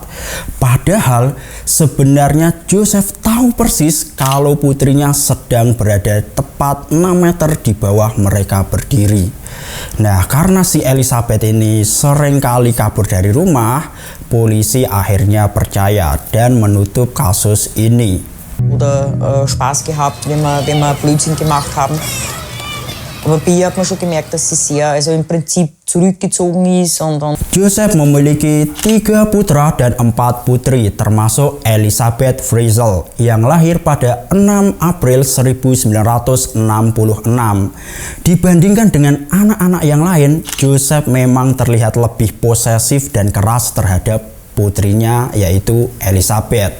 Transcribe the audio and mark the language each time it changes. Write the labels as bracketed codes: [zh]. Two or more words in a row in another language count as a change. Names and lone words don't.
[id] Padahal sebenarnya Joseph tahu persis kalau putrinya sedang berada tepat 6 meter di bawah mereka berdiri. Nah, karena si Elizabeth ini sering kali kabur dari rumah, polisi akhirnya percaya dan menutup kasus ini. [de] Oder Spaß gehabt, wenn wir Blödsinn gemacht haben. Aber bei ihr hat man schon gemerkt, dass sie sehr, im Prinzip zurückgezogen ist. [id] Joseph memiliki 3 putra dan 4 putri, termasuk Elizabeth Frizzell yang lahir pada 6 April 1966. Dibandingkan dengan anak-anak yang lain, Joseph memang terlihat lebih posesif dan keras terhadap putrinya, yaitu Elizabeth.